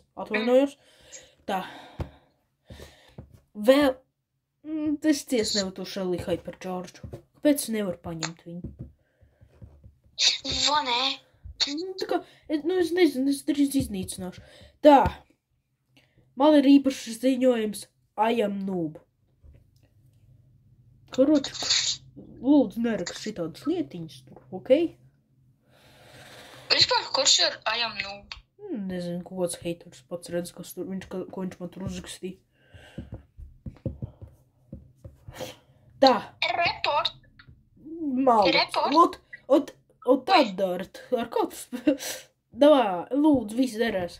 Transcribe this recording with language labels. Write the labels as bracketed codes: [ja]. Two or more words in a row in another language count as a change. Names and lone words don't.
[lv] Atvainojos. Tā. Vēl. Es ties nevaru to šalī Hypercharge. Kāpēc nevaru paņemt viņu? Vai nē? Tā kā, es nezinu, es drīz iznīcināšu. Tā. Man ir īpašs ziņojums. [en] I am noob. [lv] Karoči, lūdzu nerakst šitādas lietiņas tur, ok? Vispār, kurš ir [en] I am noob? [lv] Nezinu, ko kāds haters pats redz, ko viņš man tur uzrakstīja. Tā. Report. Malda. Report. Un tad darat. Ar kaut davā, lūdzu, viss derēs.